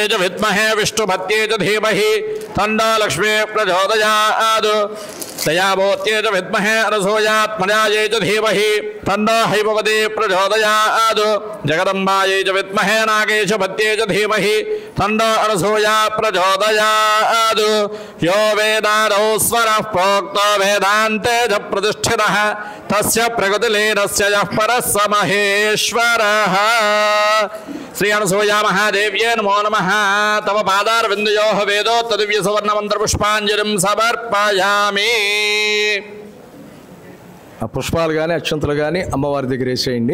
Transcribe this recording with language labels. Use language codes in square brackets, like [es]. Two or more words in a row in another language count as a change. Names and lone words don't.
[sa] च विद्महे विष्णुपत्यै च धीमहि तन्नो लक्ष्मीः प्रचोदयात् दयावोत्यै च विद्महे अनसूयात्मजायै च धीमहि तन्नो हैमवती प्रचोदयात् जगदम्बायै च विद्महे नागेशपत्यै च धीमहि तन्नो अनसूया प्रचोदयात् यो वेदादौ स्वरः प्रोक्तो वेदान्ते च प्रतिष्ठितः तस्य प्रगतिलीनस्य यः परः स महेश्वरः। श्री अनसूया महादेव्यै नमो नमः। तव पादारविन्दयोः वेदोक्तदिव्यसुवर्णमन्त्रपुष्पाञ्जलिं समर्पयामि। [te] ఆ పుష్పాలు కానీ అక్షంతలు కానీ అమ్మవారి దగ్గర వేసేయండి.